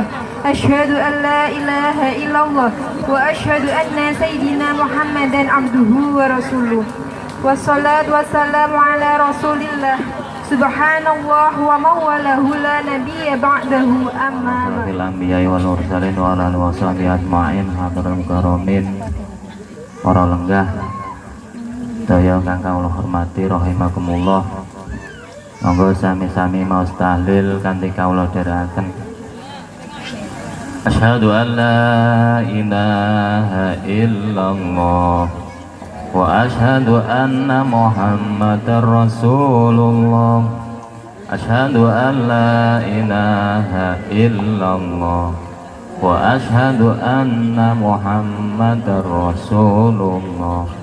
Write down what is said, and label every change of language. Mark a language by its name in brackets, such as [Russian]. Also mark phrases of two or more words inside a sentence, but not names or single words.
[Arabic] أشهد أن لا إله إلا الله وأشهد أن سيدنا محمدا عبده ورسوله. والصلاة والسلام على رسول الله. سبحان الله وموالاه لا نبي بعده أما بعد. الأنبياء والمرسلين وعلى آله وصحبه أجمعين حضرة المكرمين. [Javanese] Para lenggah daya kang kawula hormati rahimakumullah. Monggo sami-sami maos tahlil kanthi kawula dherekaken. [Arabic] أشهد أن لا إله إلا الله وأشهد أن محمدا رسول الله. أشهد أن لا إله إلا الله وأشهد أن محمدا رسول الله.